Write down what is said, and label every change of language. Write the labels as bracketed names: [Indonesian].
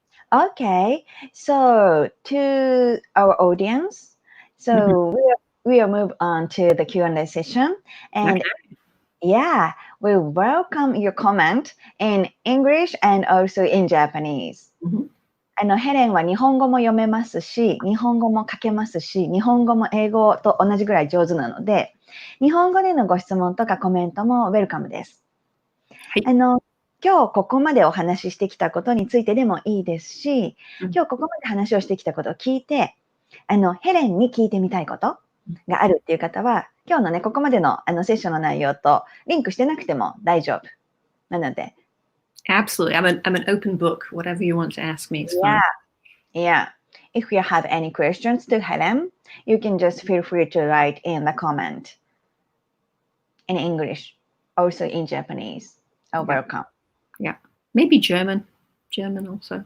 [English] Okay, so to our audience, so we'll move on to the Q&A session, and yeah, we welcome your comment in English and also in Japanese. [Japanese] ヘレンは日本語も読めますし、日本語も書けますし、日本語も英語と同じぐらい上手なので、日本語でのご質問とかコメントもウェルカムです。今日ここまでお話ししてきたことについてでもいいですし、今日ここまで話をしてきたことを聞いて、ヘレンに聞いてみたいことがあるっていう方は、今日のね、ここまでのセッションの内容とリンクしてなくても大丈夫。なので。 [English] Absolutely. I'm an open book. Whatever you want to ask me is fine. Yeah. If you have any questions to Helen, you can just feel free to write in the comment in English, also in Japanese. Welcome. Yeah. Maybe German. German also.